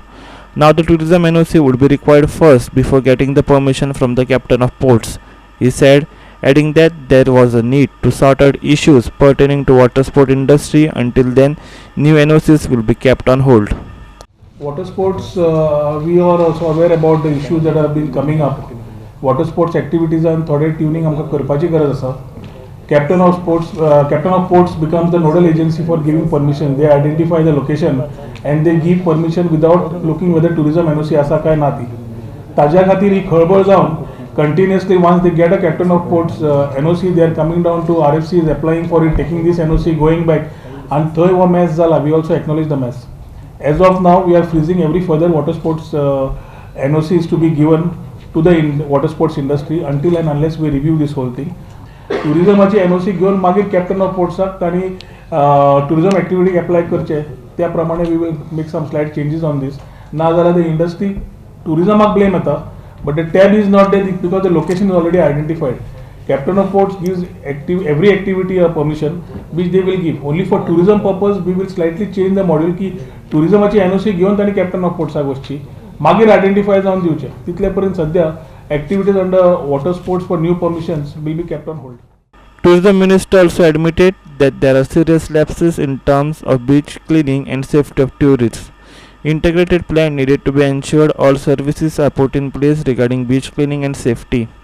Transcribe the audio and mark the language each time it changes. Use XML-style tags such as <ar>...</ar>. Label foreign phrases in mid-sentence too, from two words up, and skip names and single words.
<en>Now the tourism NOC would be required first before getting the permission from the Captain of Ports, he said, adding that there was a need to sort out issues pertaining to water sport industry. Until then, new NOCs will be kept on hold. Water sports, we are also aware about the issues that have been coming up. Water sports activities and</en> <kok>थोडे tuning आमकां करपाची गरज आसा.</kok> <en>Captain of Ports becomes the nodal agency for giving permission. They identify the location and they give permission without looking whether tourism NOC</en> <kok>आसा काय ना ती. ताज्या खातीर ही खळबळ जावन</kok> <en>continuously once they get a Captain of Ports NOC, they are coming down to RFCs, applying for it, taking this NOC, going back, and</en> <kok>thoi wo mess zala.</kok> <en>We also acknowledge the mess. As of now, we are freezing every further water sports NOCs to be given to the water sports industry until and unless we review this whole thing. Tourismaची NOC</en> <kok>घेऊन मागीर</kok> <en>कॅप्टन ऑफ पोर्ट्साक तांणी tourism activity apply</en> <kok>करचे त्या प्रमाणे</kok> <en>we will make some slight changes on this.</en> <kok>ना जाल्यार</kok> <en>the industry tourismaक blame येता, but the tab is not there because the location is already identified. Captain of Ports gives every activity a permission which they will give. Only for tourism purpose we will slightly change the module</en> <kok>की tourismaची NOC घेऊन तांणी कॅप्टन ऑफ पोर्ट्साक वचची मागीर आयडेंटिफाय जावन दिवचे. तितले पर्यंत सध्या</kok> <en>activities under water sports for new permissions will be kept on hold. Tourism Minister also admitted that there are serious lapses in terms of beach cleaning and safety of tourists. Integrated plan needed to be ensured all services are put in place regarding beach cleaning and safety.</en>